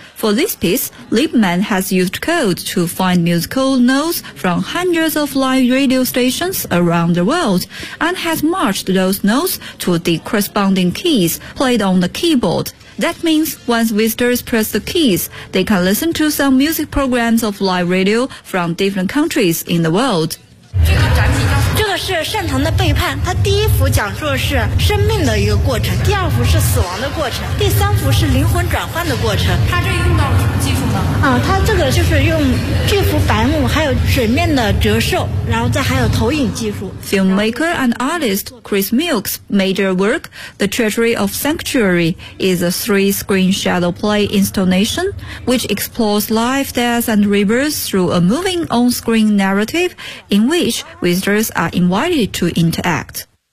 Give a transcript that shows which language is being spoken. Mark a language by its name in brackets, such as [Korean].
[English] For this piece, Lieberman has used code to find musical notes from hundreds of live radio stations around the world and has matched those notes to the corresponding keys played on the keyboard. That means once visitors press the keys, they can listen to some music programs of live radio from different countries in the world. [Chinese] 这个展品叫这个是善腾的背叛，它第一幅讲述的是生命的一个过程，第二幅是死亡的过程，第三幅是灵魂转换的过程。它这用到了什么技术吗？它这个就是用这幅白木还有水面的折射，然后再还有投影技术。 [English] Filmmaker and artist Chris Milk's major work, The Treasury of Sanctuary, is a three-screen shadow play installation which explores life, death, and rebirth through a moving on-screen narrative in which visitors are invited to interact.